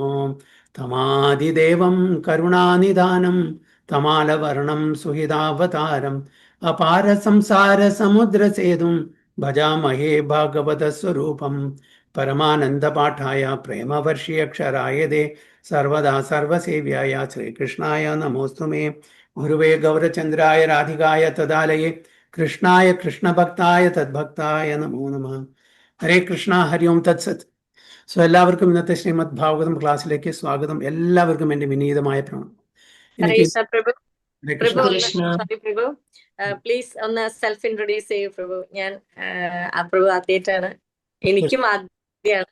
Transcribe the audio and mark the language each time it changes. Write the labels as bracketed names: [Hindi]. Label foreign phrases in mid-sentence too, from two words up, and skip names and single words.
[Sanskrit] तमादिदेवं करुणानिधानं तमालवर्णं सुहृदावतारम् अपार संसार समुद्रसेतुं भजामहे भागवतस्वरूपम्। परमानंद पाठाय प्रेमवर्षीय क्षराय दे सर्वदा सर्वसेव्याय श्रीकृष्णाय नमोऽस्तु मे। गुरुवे गौरचंद्राय राधिकाय तदालये कृष्णाय कृष्णभक्ताय तद्भक्ताय नमो नमः। ഹരേ കൃഷ്ണ ഹരി ഓം തത്സത്. [Malayalam] സോ എല്ലാവർക്കും ഇന്നത്തെ ശ്രീമദ് ഭാഗവതം ക്ലാസ്സിലേക്ക് സ്വാഗതം. എല്ലാവർക്കും എൻ്റെ വിനീതമായ പ്രണാമം. എനിക്ക് കൃഷ്ണ. പ്രഭു പ്ലീസ് ഒന്ന് [English] self introduce [Malayalam] ചെയ്യൂ പ്രഭു. ഞാൻ പ്രഭു ആദ്യമായിട്ടാണ്, എനിക്കും ആദ്യമാണ്.